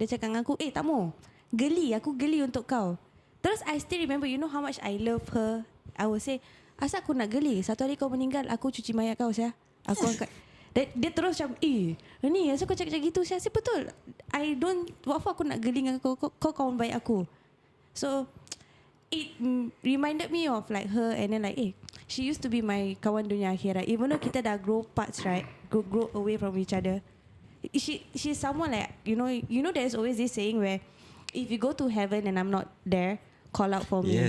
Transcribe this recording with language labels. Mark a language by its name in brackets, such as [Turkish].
[Malay] Dia cakap dengan aku, tak mau, aku geli untuk kau. [English] Terus I still remember, you know how much I love her. I will say, [Malay] asal aku nak geli? Satu hari kau meninggal, aku cuci mayat kau sia. Aku angkat. Dia terus macam, ni asal kau cakap gitu sia? Betul. [English] What for [Malay] aku nak geli dengan kau? Kau kawan baik aku. [English] So it reminded me of like her, and then like she used to be my [Malay] kawan dunia akhirat. [English] Even though [Malay] kita dah [English] grow parts, right? Grow away from each other. She's someone like, you know there's always this saying where if you go to heaven and I'm not there, call out for me.